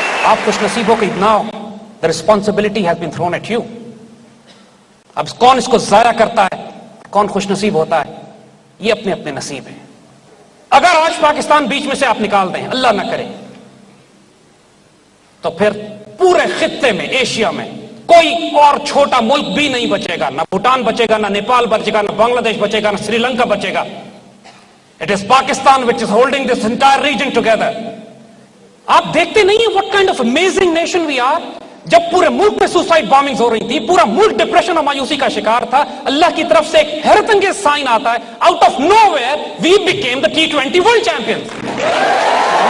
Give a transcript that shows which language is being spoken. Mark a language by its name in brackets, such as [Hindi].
[Urdu] آپ خوش نصیب ہو کہ [English] Now the responsibility has been thrown at you. [Urdu] اب کون اس کو ضائع کرتا ہے، کون خوش نصیب ہوتا ہے، یہ اپنے اپنے نصیب ہیں. اگر آج پاکستان بیچ میں سے آپ نکال دیں، اللہ نہ کرے، تو پھر پورے خطے میں، ایشیا میں کوئی اور چھوٹا ملک بھی نہیں بچے گا. نہ بھوٹان بچے گا، نہ نیپال بچے گا، نہ بنگلہ دیش بچے گا، نہ سری لنکا بچے گا. [English] It is Pakistan which is holding this entire region together. [Urdu] آپ دیکھتے نہیں ہیں [English] what kind of amazing nation we are. [Urdu] جب پورے ملک میں سوسائڈ بامبنگز ہو رہی تھی، پورا ملک ڈپریشن اور مایوسی کا شکار تھا، اللہ کی طرف سے ایک حیرت انگیز سائن آتا ہے، [English] Out of nowhere we became the T20 world champion.